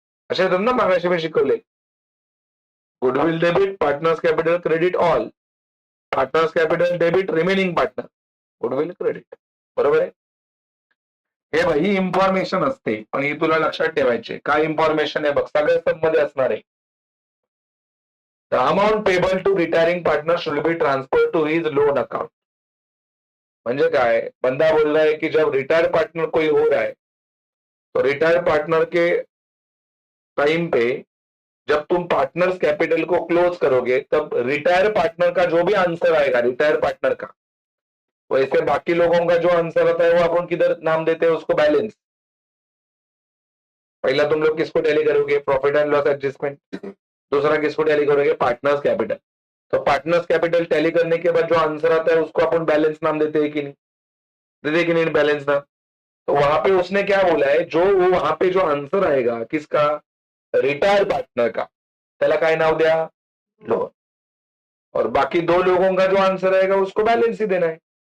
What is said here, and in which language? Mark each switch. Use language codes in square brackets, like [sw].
[mr] असे येतात ना, मागाशी मी शिकवले. Goodwill debit, partners capital credit all, partners capital debit remaining partner, goodwill credit, बरोबर आहे. हे भाई ही इन्फॉर्मेशन असते, पण ही तुला लक्षात ठेवायची. काय इन्फॉर्मेशन आहे बघ, सगळ्या सब मध्ये असणार आहे. [en] The amount payable to retiring partner should be transfer to his loan account. [mr] म्हणजे काय, [hi] बंदा बोल रहा है कि जब रिटायर्ड पार्टनर कोई हो रहा है तो रिटायर्ड पार्टनर के टाइम पे जब तुम पार्टनर्स कैपिटल को क्लोज करोगे तब रिटायर पार्टनर का जो भी आंसर आएगा, रिटायर पार्टनर का, वैसे बाकी लोगों का जो आंसर आता है वो अपन किधर नाम देते हैं उसको? बैलेंस. पहला तुम लोग किसको टैली करोगे? Profit and loss adjustment. दूसरा किसको टैली करोगे? Partners capital. तो पार्टनर्स कैपिटल टैली करने के बाद जो आंसर आता है उसको अपन बैलेंस नाम देते हैं कि नहीं? देते कि नहीं बैलेंस नाम? तो वहां पे उसने क्या बोला है, जो वहां पे जो आंसर आएगा किसका? [mr] रिटायर पार्टनर का, त्याला काय नाव द्या? [en] Loan. [hi] और बाकी 2 लोगों का जो आंसर आएगा उसको बैलेंस ही देना है.